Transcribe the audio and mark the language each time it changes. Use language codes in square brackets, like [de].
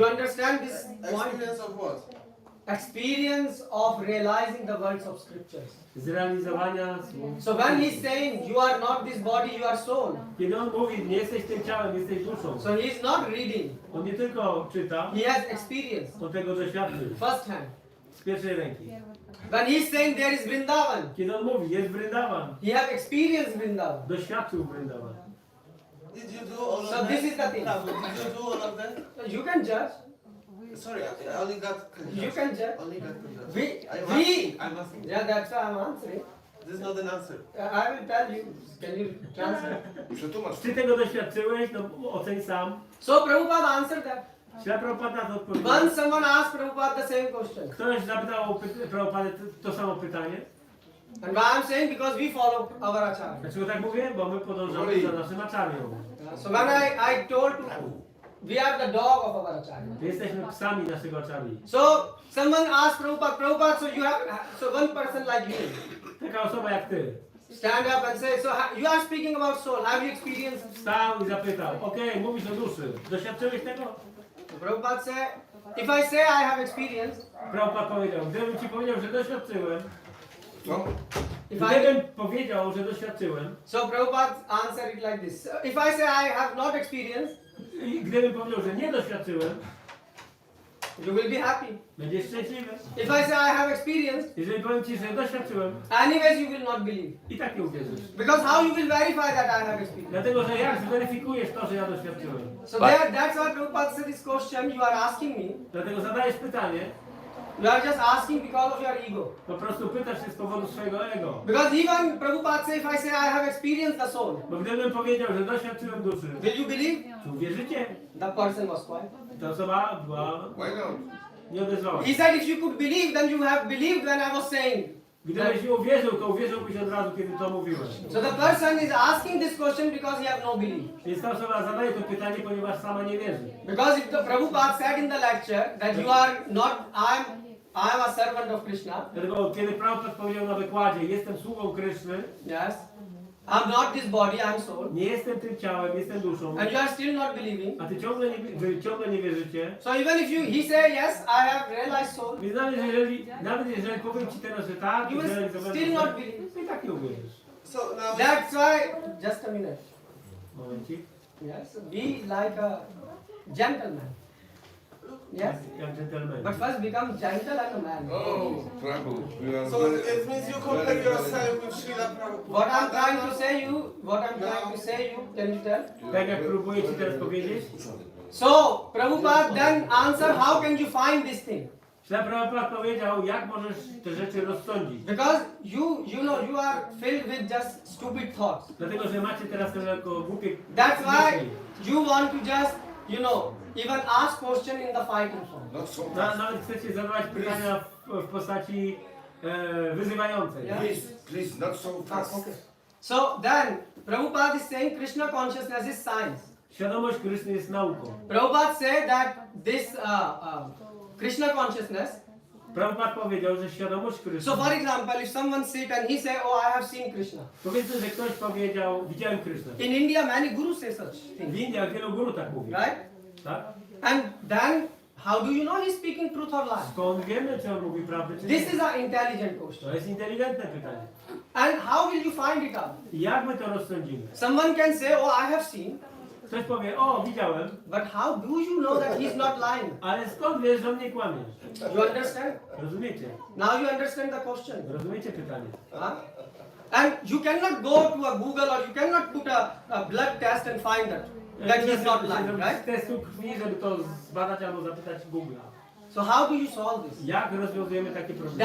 [en] You understand this point? Experience of what? Experience of realizing the words of scriptures. [pl] Zrealizowania słów. [en] So when he's saying you are not this body, you are soul. [pl] Kiedy on mówi, nie jesteś tym ciałem, jesteś duszą. [en] So he is not reading. [pl] On nie tylko czyta, [en] He has experience. [pl] on tego doświadczył. [en] First hand. [pl] Z pierwszej ręki. [en] When he's saying there is Vrindavan, [pl] Kiedy on mówi, jest Vrindavan, [en] he have experienced Vrindavan. [pl] doświadczył Vrindavan. [en] Did you do all of So that? this is the thing. Prabhu, did you do all of that? You can judge. Sorry, I only got You can judge. Only got conjunct. I'm asking. I'm asking. Yeah, that's why I'm answering. This is not an answer. I will tell you. Can you translate? [pl] Przetłumacz. Czy tego doświadczyłeś? No oceń sam. [en] So Prabhupada answered that. [pl] Śla Prabhupada na to odpowiedział. [en] Once someone asked Prabhupada the same question. [pl] Ktoś zapytał Prabhupadę to samo pytanie. [en] And why I'm saying because we follow our acharya. [pl] Dlaczego tak mówię? Bo my podążamy za naszym aczarnią. [en] So when I told to we are the dog of our acharya. [pl] Jesteśmy psami naszego acharyi. [en] So someone asked Prabhupada, Prabhupada, so one person like you [pl] Taka osoba jak ty [en] stand up and say, so you are speaking about soul. Have you experienced? [pl] wstał i zapytał, okej, mówisz o duszy, doświadczyłeś tego? [en] So Prabhupada said, if I say I have experienced, [pl] Prabhupada powiedział, gdybym ci powiedział, że doświadczyłem, [en] No. [pl] gdybym powiedział, że doświadczyłem, [en] so Prabhupada answered it like this. If I say I have not experienced, [pl] i gdybym powiedział, że nie doświadczyłem, [en] you will be happy. [pl] będziesz szczęśliwy. [en] If I say I have experienced, [pl] Jeżeli powiem ci, że doświadczyłem, [en] anyways you will not believe. [pl] i tak nie uwierzysz. [en] Because how you will verify that I have experienced? [pl] Dlatego, że jak zweryfikujesz to, że ja doświadczyłem? [en] So that's why Prabhupada said this question you are asking me. [pl] Dlatego zadajesz pytanie, [en] You are just asking because of your ego. [pl] po prostu pytasz się z powodu swojego ego. [en] Because even Prabhupada said, if I say I have experienced the soul, [pl] Bo gdybym powiedział, że doświadczyłem duszy, [en] will you believe? [pl] czy uwierzycie? [en] The person was quiet. [pl] Ta osoba była, [en] Why not? [pl] nie odezwała [en] He said, if you could believe, then you have believed when I was saying. [pl] Gdybyś nie uwierzył, to uwierzyłbyś od razu, kiedy to mówiłem. [en] So the person is asking this question because he has no belief. [pl] Więc ta osoba zadaje to pytanie, ponieważ sama nie wierzy. [en] Because if the Prabhupada said in the lecture that you are not, I am a servant of Krishna. [pl] Dlatego kiedy Prabhupada powiedział na wykładzie, jestem sługą Kryszny, [en] Yes. I'm not this body, I'm soul. [pl] nie jestem tym ciałem, jestem duszą, [en] And you are still not believing. [pl] a wy ciągle nie wierzycie. [en] So even if he say yes, I have realized soul, [pl] Więc nawet jeżeli powiem ci teraz, że tak, [en] you will still not believe. [pl] to i tak nie uwierzysz. [en] So now That's why, just a minute. [pl] Momencik. [en] Yes, be like a gentleman. Yes, [pl] Jak dżentelmen. [en] but first become gentle like a man. Oh, Prabhu, you are so very, it means you compare very yourself with Srila Prabhupada. What I'm trying to say you, can you tell? [pl] Tak jak próbuję ci teraz powiedzieć, [en] So, Prabhupada then answer, how can you find this thing? [pl] Prabhupada powiedział, jak możesz te rzeczy rozsądzić. [en] Because you know, you are filled with just stupid thoughts. [pl] Dlatego, że macie teraz tylko głupie [en] That's why [pl] myśli. [en] you want to just, even ask question in the fighting form. not so fast. [pl] Nawet chcecie zadawać pytania w postaci wyzywającej. [en] Yeah. Please, not so fast. Okay. So then, Prabhupada is saying Krishna consciousness is science. [pl] Świadomość Kryszny jest nauką. [en] Prabhupada said that this Krishna consciousness. [pl] Prabhupada powiedział, że świadomość Kryszny. [en] So for example, if someone sit and he say, oh, I have seen Krishna. [pl] Powiedzmy, że ktoś powiedział, widziałem Krysznę. [en] In India, many gurus say such [pl] W [en] things. [pl] Indiach wielu guru tak mówi. [en] Right? [pl] Tak? [en] And then, how do you know he's speaking truth or lie? [pl] Skąd wiemy, czy on mówi prawdę, czy [en] This [pl] nie? [en] is an intelligent question. [pl] To jest inteligentne pytanie. [en] And how will you find it out? [pl] I jak my to rozsądzimy? [en] Someone can say, oh, I have seen. [pl] Ktoś powie, o, widziałem, [en] But how do you know that he's not lying? [pl] ale skąd wiesz, że on nie kłamie? [en] You understand? [pl] Rozumiecie? [en] Now you understand the question. [pl] Rozumiecie pytanie? Huh? [en] And you cannot go to a Google or you cannot put a blood test and find that he's not lying, right? [pl] Testu krwi, żeby to zbadać albo zapytać Google'a. [en] So how do you solve this? [pl] Jak rozwiązujemy takie problemy?